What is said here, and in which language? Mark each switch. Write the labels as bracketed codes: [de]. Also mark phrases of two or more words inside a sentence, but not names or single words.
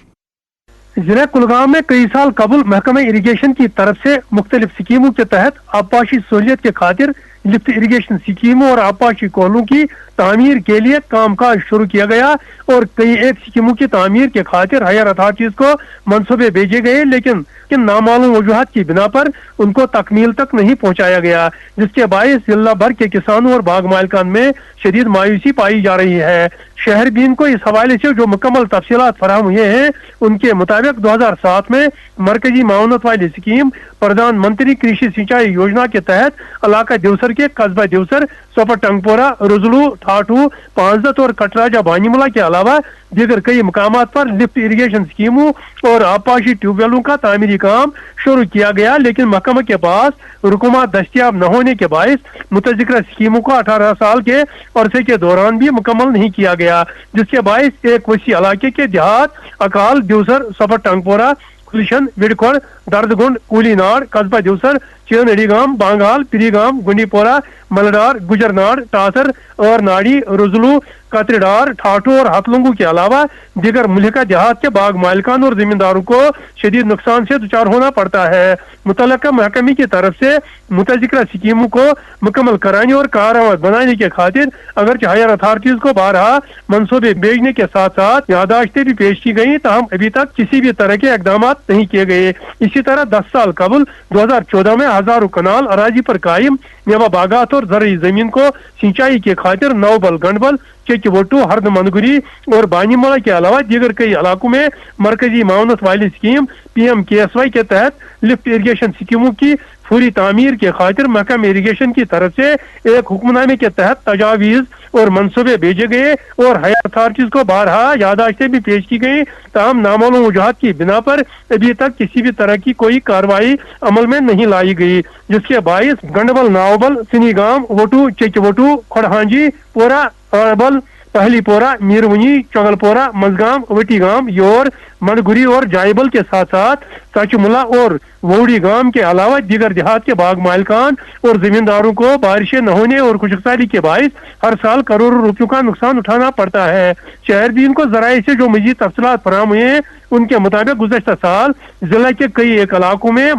[ur] ضلع کلگام میں کئی سال قبل محکمہ اریگیشن کی طرف سے مختلف اسکیموں کے تحت آبپاشی سہولیت کے خاطر [en] lift irrigation [ur] اسکیموں اور آبپاشی کوہلوں کی تعمیر کے لیے کام کاج شروع کیا گیا اور کئی ایک اسکیموں کی تعمیر کے خاطر [en] higher authorities [ur] کو منصوبے بھیجے گئے، لیکن نامعلوم وجوہات کی بنا پر ان کو تکمیل تک نہیں پہنچایا گیا، جس کے باعث ضلع بھر کے کسانوں اور باغ مالکان میں شدید مایوسی پائی جا رہی ہے. شہر بین کو اس حوالے سے جو مکمل تفصیلات فراہم ہوئے ہیں ان کے مطابق 2007 میں مرکزی معاونت والی اسکیم پردھان منتری کرشی سینچائی یوجنا کے تحت علاقہ دیوسر کے قصبہ دیوسر، سوپر ٹنگپورہ، رزلو، ٹھاٹھو، پانزت اور کٹراجا بانیملہ کے علاوہ دیگر کئی مقامات پر [en] lift irrigation [ur] اسکیموں اور آبپاشی [en] tube wells [ur] کا تعمیری کام شروع کیا گیا، لیکن محکمہ کے پاس رقومات دستیاب نہ ہونے کے باعث متذکرہ اسکیموں کو 18 سال کے عرصے کے دوران بھی مکمل نہیں کیا گیا، جس کے باعث ایک وسیع علاقے کے دیہات اکال، دیوسر، سوپر ٹنگپورہ، کلشن، وڈکھوڑ، درد گنڈ، کولی ناڑ، قصبہ دیوسر، چینڑی گام، بانگال، پری گام، گنڈی پورہ، ملڈار، گجر ناڑ، ٹاسر اور ناڑی، رزلو، کتری ڈار، ٹھاٹھو اور ہتلنگو کے علاوہ دیگر ملحقہ دیہات کے باغ مالکان اور زمینداروں کو شدید نقصان سے دچار ہونا پڑتا ہے. متعلقہ محکمے کی طرف سے متذکرہ اسکیموں کو مکمل کرانے اور کارآمد بنانے کے خاطر اگرچہ [en] higher authorities [ur] کو بارہا منصوبے بھیجنے کے ساتھ ساتھ یادداشتیں بھی پیش کی گئیں، تاہم ابھی تک کسی بھی طرح کے اقدامات نہیں کیے گئے. اسی طرح 10 سال قبل 2014 میں ہزاروں کنال اراضی پر قائم میوہ باغات اور زرعی زمین کو سینچائی کے خاطر نوبل، گنڈبل، چیک ووٹو، ہرد منگری اور بانی ملا کے علاوہ دیگر کئی علاقوں میں مرکزی معاونت والی اسکیم PMKSY کے تحت [en] lift irrigation [ur] اسکیموں کی پوری تعمیر کے خاطر محکمہ اریگیشن کی طرف سے ایک حکم نامے کے تحت تجاویز اور منصوبے بھیجے گئے اور [en] higher authorities [ur] کو بارہا یادداشتیں بھی پیش کی گئی، تاہم نامعلوم وجوہات کی بنا پر ابھی تک کسی بھی طرح کی کوئی کارروائی عمل میں نہیں لائی گئی، جس کے باعث گنڈبل، ناوبل، سنی گام، ووٹو، چیک ووٹو، کھڑہانجی پورہ، اربل، پہلی پورہ، میرونی، چنگل پورہ، مزگام، وٹی گام، یور، منگری اور جائبل کے ساتھ ساتھ سچ ملا اور ووڑی گام کے علاوہ دیگر دیہات کے باغ مالکان اور زمینداروں کو بارشیں نہ ہونے اور خشک سالی کے باعث ہر سال کروڑوں روپیوں کا نقصان اٹھانا پڑتا ہے. شہر بین کو ذرائع سے جو مزید تفصیلات فراہم ہوئے ہیں ان کے مطابق گزشتہ سال ضلع کے کئی ایک علاقوں میں